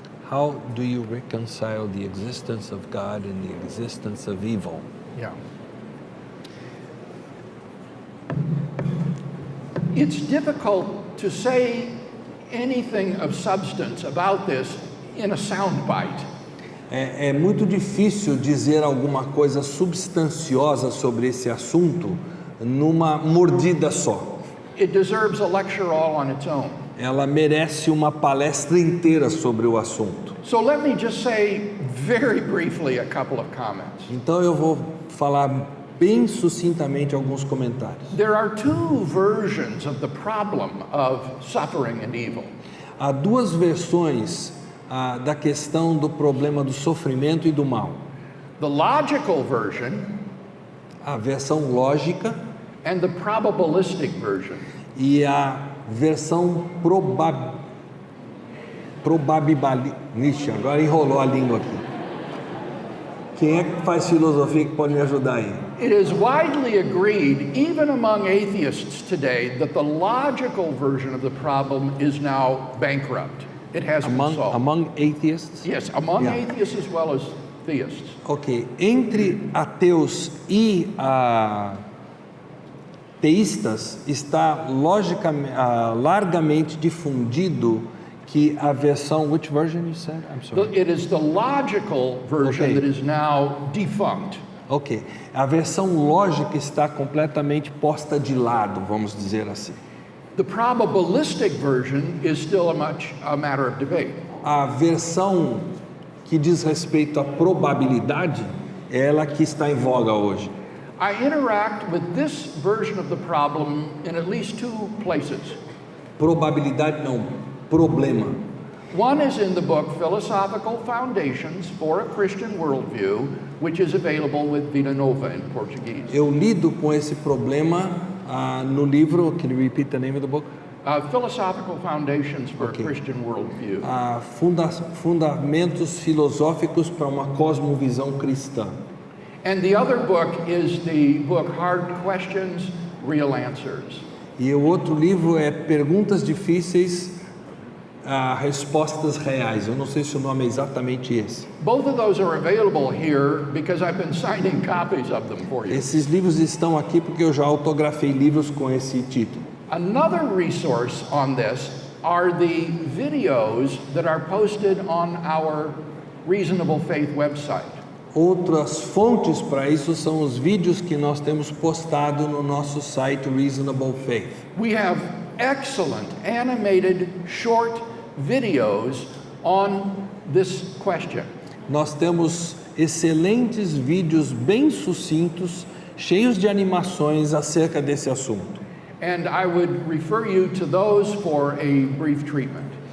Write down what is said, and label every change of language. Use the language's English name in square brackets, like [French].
[English] How do you reconcile the existence of God and the existence of evil? Yeah. It's difficult to say anything of substance about this in a soundbite. [Portuguese] É muito difícil dizer alguma coisa substanciosa sobre esse assunto numa mordida só. [English] It deserves a lecture all on its own. [Portuguese] Ela merece uma palestra inteira sobre o assunto. [English] So let me just say very briefly a couple of comments. [Portuguese] Então eu vou falar bem sucintamente alguns comentários. [English] There are two versions of the problem of suffering and evil. [Portuguese] Há duas versões da questão do problema do sofrimento e do mal. [English] The logical version [Portuguese] A versão lógica [English] and the probabilistic version. [Portuguese] e a versão probabilística. Agora enrolou a língua aqui. Quem é que faz filosofia que pode me ajudar aí? [English] It is widely agreed, even among atheists today, that the logical version of the problem is now bankrupt. It hasn't been solved. Among atheists? Yes, among Yeah. atheists as well as theists. Ok. [Portuguese] Entre ateus e teístas está largamente difundido que a versão, [English] which version you said? I'm sorry. It is the logical version Okay. that is now defunct. Ok. [Portuguese] A versão lógica está completamente posta de lado, vamos dizer assim. [English] The probabilistic version is still a matter of debate. [Portuguese] A versão que diz respeito à probabilidade é ela que está em voga hoje. [English] I interact with this version of the problem in at least two places. [Portuguese] Probabilidade não, problema. [English] One is in the book Philosophical Foundations for a Christian Worldview, which is available with Vida Nova in Portuguese. [Portuguese] Eu lido com esse problema no livro, [English] can you repeat the name of the book? Philosophical Foundations for Okay. a Christian Worldview. [Portuguese] Fundamentos filosóficos para uma cosmovisão cristã. [English] And the other book is the book Hard Questions, Real Answers. [Portuguese] E o outro livro é Perguntas Difíceis, Respostas Reais. Eu não sei se o nome é exatamente esse. [English] Both of those are available here because I've been signing copies of them for you. [Portuguese] Esses livros estão aqui porque eu já autografei livros com esse título. [English] Another resource on this are the videos that are posted on our Reasonable Faith website. [Portuguese] Outras fontes para isso são os vídeos que nós temos postado no nosso site Reasonable Faith. [English] We have excellent animated short videos on this question. [Portuguese] Nós temos excelentes vídeos bem sucintos, cheios de animações acerca desse assunto. [English] And I would refer you to those for a brief treatment.